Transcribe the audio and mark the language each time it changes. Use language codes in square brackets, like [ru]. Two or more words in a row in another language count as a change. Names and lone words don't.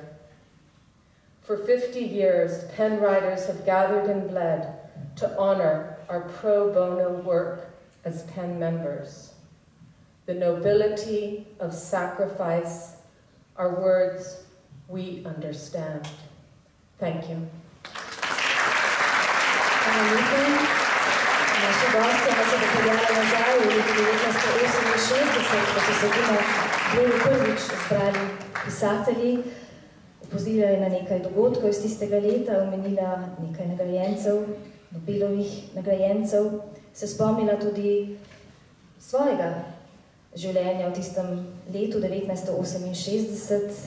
[en] For 50 years, PEN writers have gathered and bled to honor our pro bono work as PEN members. The nobility of sacrifice are words we understand. Thank you. [sl] Naši gostje nas je popeljala nazaj v letu 1968, ko so se tukaj prvič zbrali pisatelji, opozorila je na nekaj dogodkov iz tistega leta, omenila nekaj nagrajencev, Nobelovih nagrajencev, se spomnila tudi svojega življenja v tistem letu 1968.